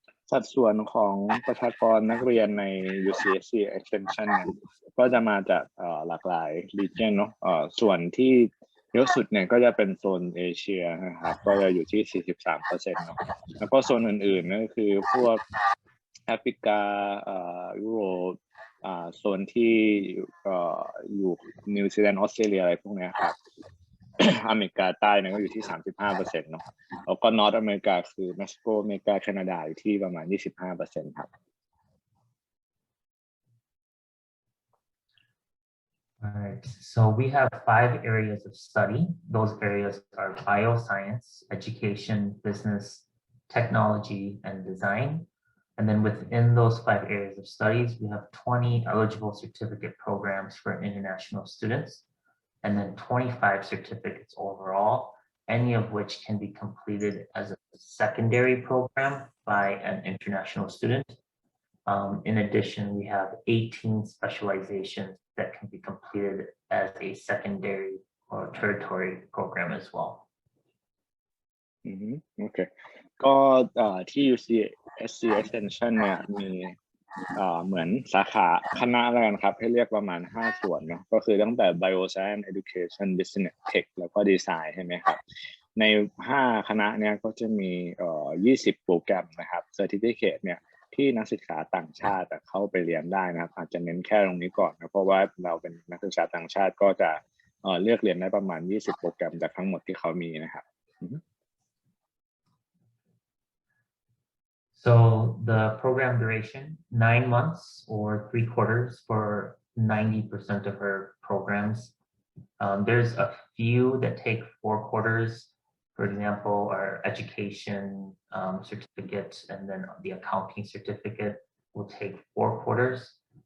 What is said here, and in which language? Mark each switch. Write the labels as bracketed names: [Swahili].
[Thai] สัดส่วนของประชากรนักเรียนใน UCSC Extension ก็จะมาจากหลากหลาย region เนาะส่วนที่เยอะสุดเนี่ยก็จะเป็นโซนเอเชียนะครับก็จะอยู่ที่ 43% เนาะแล้วก็โซนอื่นๆนั่นก็คือพวกแอฟริกายุโรปโซนที่ อยู่นิวซีแลนด์ออสเตรเลียอะไรพวกนี้ครับ อเมริกาใต้เนี่ยก็อยู่ที่ 35% เนาะแล้วก็นอร์ทอเมริกาคือเม็กซิโกอเมริกาแคนาดาอยู่ที่ประมาณ 25% ครับ [English] All right, so we have 5 areas of study. Those areas are bioscience, education, business, technology, and design. And then within those 5 areas of studies, we have 20 eligible certificate programs for international students, and then 25 certificates overall, any of which can be completed as a secondary program by an international student. In addition, we have 18 specializations that can be completed as a secondary or tertiary program as well. [Thai] โอเคก็ที่ UCSC Extension เนี่ยมีเหมือนสาขาคณะอะไรกันครับให้เรียกประมาณ5ส่วนเนาะก็คือตั้งแต่ Bioscience Education Business Tech แล้วก็ Design ใช่ไหมครับใน5คณะเนี่ยก็จะมี20โปรแกรมนะครับ Certificate เนี่ยที่นักศึกษาต่างชาติเข้าไปเรียนได้นะครับอาจจะเน้นแค่ตรงนี้ก่อนนะเพราะว่าเราเป็นนักศึกษาต่างชาติก็จะเลือกเรียนได้ประมาณ20โปรแกรมจากทั้งหมดที่เขามีนะครับ [English] So the program duration, 9 months or 3 quarters for 90% of our programs. There's a few that take 4 quarters. For example, our education certificate and then the accounting certificate will take 4 quarters.